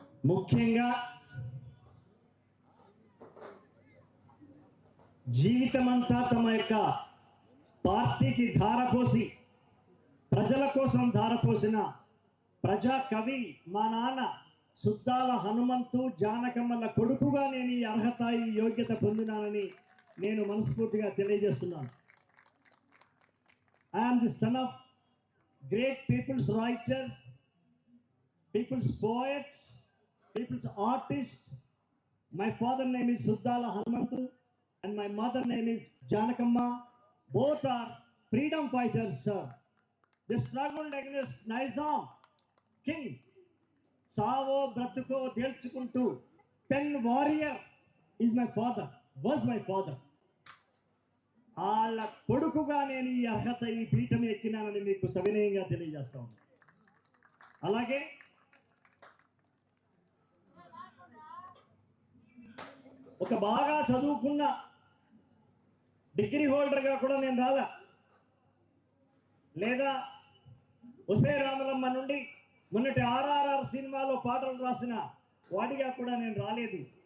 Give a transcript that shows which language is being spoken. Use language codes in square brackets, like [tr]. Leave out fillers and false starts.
[te] ముఖ్యంగా జీవితమంతా తమ యొక్క పార్టీకి ధారపోసి, ప్రజల కోసం ధారపోసిన ప్రజా కవి మా నాన్న సుద్దాల హనుమంతు జానకమ్మల కొడుకుగా నేను ఈ అర్హత, ఈ యోగ్యత పొందినానని నేను మనస్ఫూర్తిగా తెలియజేస్తున్నాను. [en] I'm the son of great people's writer, people's poet, people's artist. My father name is Suddala Hanumanthu and my mother name is Janakamma. Both are freedom fighters, sir. They struggled against Nizam king. [te] Savo bratuko delchukuntu [en] pen warrior is my father, was my father. [te] Alla kodukuga nenu ee arhata ee పీఠం ఎక్కినానని మీకు సవినయంగా తెలియజేస్తా ఉన్నాను. అలాగే ఒక బాగా చదువుకున్న degree హోల్డర్గా కూడా నేను రాలా, లేదా ఉసే రామలమ్మ నుండి మొన్నటి RRR సినిమాలో పాటలు రాసిన వాడిగా కూడా నేను రాలేదు.